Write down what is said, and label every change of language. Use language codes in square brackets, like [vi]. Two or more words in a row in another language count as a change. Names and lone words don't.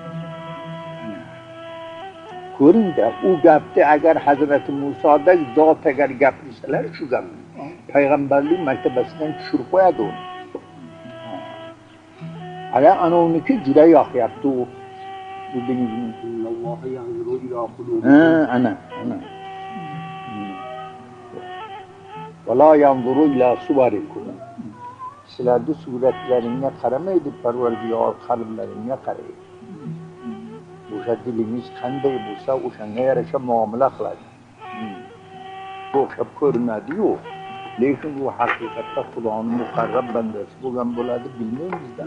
[uz] Ko'ring-da, u gapni agar Hazrati Musoda zot agar gapirsalar, shu gapni payg'ambarlik martabasidan tushirib qo'yadi uni. Ana uniki juda yoqyapti u. Bildingizmi? Alloh [ar] يعزر إلى قلوبي. [uz] Ana. [ar] وَلَا يَنْظُرُ إِلَى صُوَرِكُمْ [uz] Sizlarni suratlaringga qaramaydi, Parvardigor qalblaringga qaraydi. O'sha dilingiz qanday bo'lsa, o'shanga yarasha muomala qiladi. O'xshab ko'rinadi-yu, lekin bu haqiqatda Xudoning muqarrab bandasi bo'lgan bo'ladi, bilmaymiz-da.